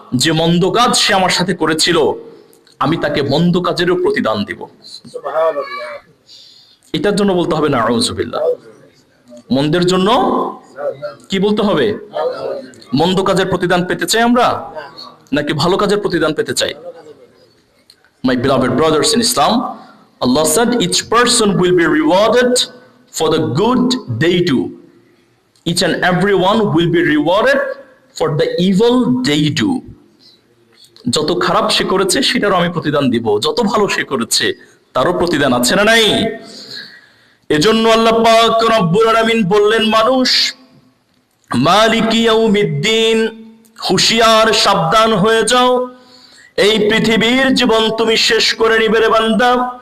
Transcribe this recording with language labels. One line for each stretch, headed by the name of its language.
Bangla: যে মন্দ কাজ সে আমার সাথে করেছিল আমি তাকে মন্দ কাজেরও প্রতিদান দিব। সুবহানাল্লাহ। এটার জন্য বলতে হবে নাউযুবিল্লাহ। মন্দের জন্য কি বলতে হবে? মন্দ কাজের প্রতিদান পেতে চাই আমরা নাকি ভালো কাজের প্রতিদান পেতে চাই?
English: My beloved brothers in Islam, Allah said each person will be rewarded for the good they do. Each and everyone will be rewarded for the evil they do.
Bangla: যত খারাপ সে করেছে সেটারও আমি প্রতিদান দিব, যত ভালো সে করেছে তারও প্রতিদান আছে না নাই? এজন্য আল্লাহ পাক রব্বুল আলামিন বললেন, মানুষ মালিকি ইয়াউমিদ্দিন, হুঁশিয়ার সাবধান হয়ে যাও, এই পৃথিবীর জীবন তুমি শেষ করে নিবে রে বান্দা।